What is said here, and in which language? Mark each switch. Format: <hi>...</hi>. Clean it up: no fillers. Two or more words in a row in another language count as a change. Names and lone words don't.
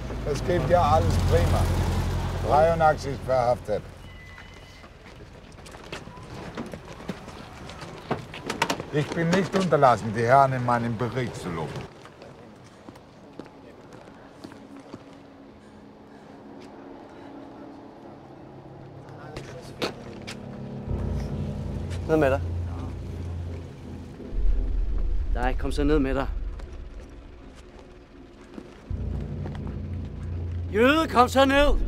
<de>Es geht ja alles prima. 83 verhaftet. Ich bin nicht unterlassen, die Herren in meinem Bericht zu loben.</de> <da>Ned med dig. Nej, kom så ned med dig. Jøde, kom så ned!</da>